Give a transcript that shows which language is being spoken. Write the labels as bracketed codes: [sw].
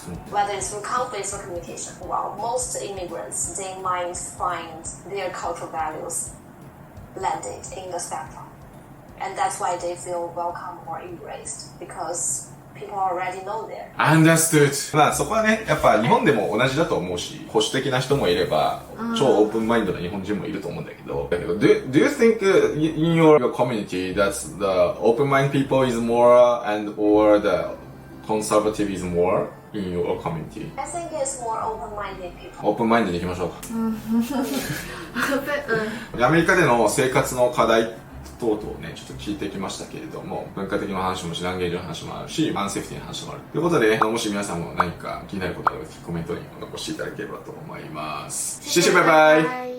[en] Whether it's through conflicts or communication. While most immigrants, they might find their cultural values landed in the spectrum. And that's why they feel welcome or embraced, because people already know there. Understood. [ja] まあそこはね、やっぱ日本でも同じだと思うし、保守的な人もいれば、超オープンマインドな日本人もいると思うんだけど、 [en] do you think in your community that the open mind people is more and or the conservative is more in your community? I think it's more open-minded people. [ja] オープンマインドでいきましょうか。 [en] But, [ja] アメリカでの生活の課題等々をね、ちょっと聞いてきましたけれども、文化的な話もし、ランゲージの話もあるし、アンセーフティの話もある。ということで、もし皆さんも何か気になることがあれば、コメントに残していただければと思います。シェシェバイバイ。